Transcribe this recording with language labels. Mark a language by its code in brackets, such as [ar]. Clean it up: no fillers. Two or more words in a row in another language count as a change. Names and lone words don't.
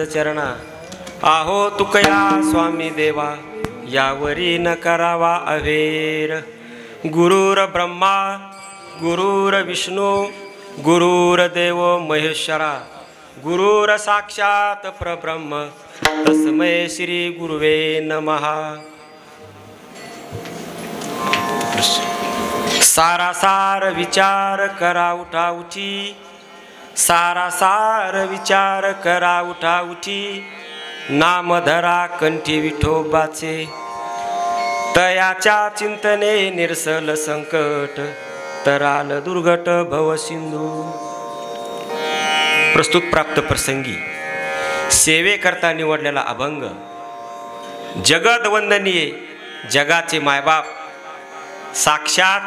[mr] चरणा आहो तुकया स्वामी देवा यावरी न करावा अवेर [sa] गुरुर ब्रह्मा गुरुर विष्णू गुरुर देव महेश्वरा गुरुर साक्षात परब्रह्म तस्मै श्री गुरुवे नमः। [mr] सारासार विचार करा उठा उठी सारासार विचार करा उठा उठी नाम धरा कंठी विठोबाचे तयाच्या चिंतने निरसल संकट तराल दुर्घट भव सिंधू। प्रस्तुत प्राप्त प्रसंगी सेवे करता निवडलेला अभंग जगद वंदनीय जगाचे मायबाप साक्षात